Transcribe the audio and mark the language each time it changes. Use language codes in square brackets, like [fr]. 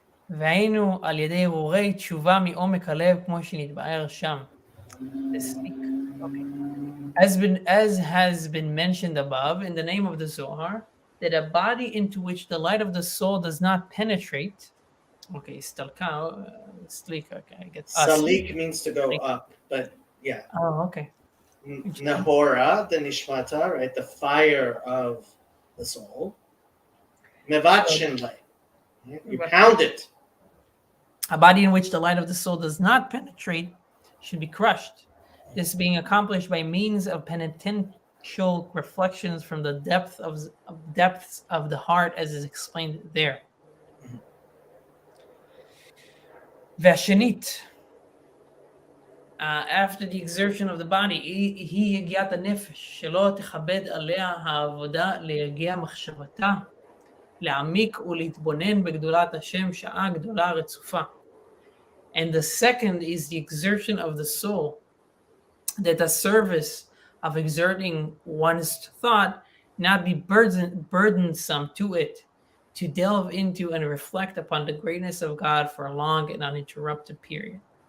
[he] והיינו על ידי הרורי תשובה מעומק הלב כמו שנתבהר שם. [en] Okay. As has been mentioned above, in the name of the Zohar, that a body into which the light of the soul does not penetrate. Okay, stalka, sleek. Okay, I get. Salik means to go up, but yeah. Oh, okay. Nahora, the nishmata, right, the fire of the soul. Mevatshinle, you pound it. A body in which the light of the soul does not penetrate should be crushed. This being accomplished by means of penitential reflections from the depths of the heart, as is explained there. [he] Vashanit. [en] After the exertion of the body, [he] היא יגיעת הנפש, שלא תכבד עליה העבודה להגיע מחשבתה, להעמיק ולהתבונן בגדולת השם שעה גדולה רצופה. [en] And the second is the exertion of the soul, that the service of exerting one's thought not be burdensome to it, to delve into and reflect upon the greatness of God for a long and uninterrupted period.